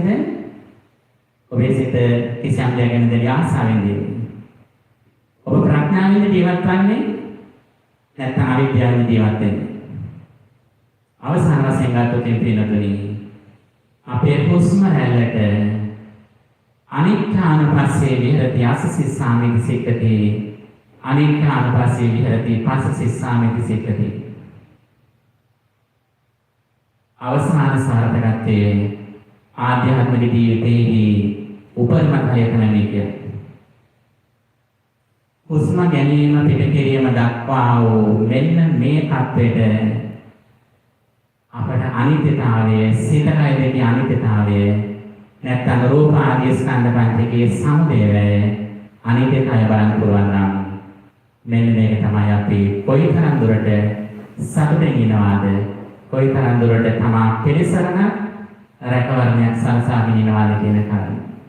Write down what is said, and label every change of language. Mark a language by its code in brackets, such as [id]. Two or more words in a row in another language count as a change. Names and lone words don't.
[si] ඔබේ සිත කිසියම් දෙයක් ගැන දෙවි ආසාවෙන්ද? ඔබ ප්‍රඥාවෙන් ජීවත් වන්නේ නැත්නම් අවිද්‍යාවෙන් ජීවත් වෙන්නේ? අවසාන වශයෙන් ගත්තොත් පින්නතුනි අපේ හුස්ම රැල්ලට [pi] අනිත්‍යානුපස්සේ විහෙරති අසසිස්සාමිති සික්කති අනිත්‍යානුපස්සේ විහෙරති පස්සසිස්සාමිති සික්කති. [si] අවසාන සාර්ථකත්වයේ ආධ්‍යාත්මික ජීවිතයේදී උපරිම කයක නැමෙන්නේ. හුස්ම ගැනීම පිට කිරීම දක්වා වූ මෙන්න මේ තත්ත්වයට අපට අනිත්‍යතාවය, සිතකය දෙකේ අනිත්‍යතාවය නැත්නම් රූප ආදී ස්කන්ධ පංචකයේ සමුදය අනිත්‍ය කය බලන්න පුළුවන් නම් මෙන්න මේක තමයි අපි කොයිතරම් දුරට සතුටින් ඉනවාද කොයිතරම් දුරට තමා පිළිසරණ රැකවරණයක් සලසාගෙන ඉනවාද කියන කාරණය.